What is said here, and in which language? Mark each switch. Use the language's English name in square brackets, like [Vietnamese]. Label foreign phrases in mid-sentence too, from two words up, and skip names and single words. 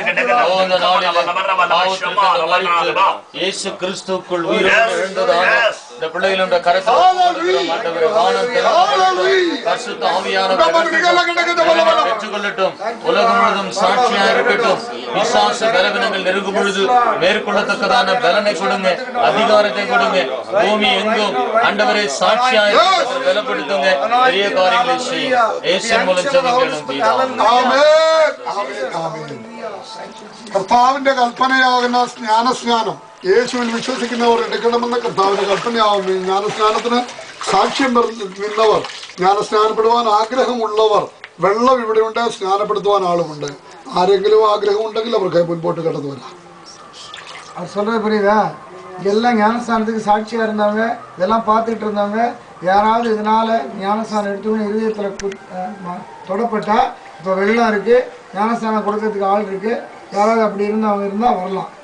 [Tamil] യേശു ക്രിസ്തുക്കുள் இந்த பிள்ளைகளுடைய கரத்தில் ஆண்டவரே வானம் திறக்கப்படட்டும். பரிசுத்த ஆவியானவர் பெற்றுக்கொள்ளட்டும். உலகம் முழுவதும் சாட்சியா இருக்கட்டும். விசுவாச பலவீனங்கள் நெருங்கும் பொழுது மேற்கொள்ளத்தக்கதான பலனை கொடுங்க, அதிகாரத்தை கொடுங்க. பூமி எங்கும் ஆண்டவரே சாட்சியா பலப்படுத்துங்க. பெரிய காரியங்களை செய்யும். இயேசுவின் மூலம் ஜெபிக்கிறோம் பிதாவே. [Malayalam] കർത്താവിന്റെ കൽപ്പനയാകുന്ന ജ്ഞാനസ്നാനം യേശുവിൽ വിശ്വസിക്കുന്നവർ എടുക്കണമെന്ന കർത്താവിന്റെ കൽപ്പനയാകുന്നു. ജ്ഞാനസ്നാനത്തിന് സാക്ഷ്യം നിന്നവർ, ജ്ഞാനസ്നാനപ്പെടുവാൻ ആഗ്രഹമുള്ളവർ, വെള്ളം ഇവിടെയുണ്ട്, സ്നാനപ്പെടുത്തുവാൻ ആളുമുണ്ട്. ആരെങ്കിലും ആഗ്രഹം ഉണ്ടെങ്കിൽ അവർക്ക് മുൻപോട്ട് കടന്നു വരാം. [Tamil] அவர் சொல்றது புரியுதா? எல்லாம் ஞானஸ்தானத்துக்கு சாட்சியா இருந்தவங்க, இதெல்லாம் பார்த்துட்டு இருந்தவங்க, யாராவது இதனால ஞானஸ்தானம் எடுத்துக்கணும் இருதயத்தில் தொடப்பட்டா, இப்போ வெள்ளம் இருக்கு, ஞானஸ்தானம் கொடுக்கறதுக்கு ஆள் இருக்கு, யாராவது அப்படி இருந்தவங்க இருந்தால் வரலாம்.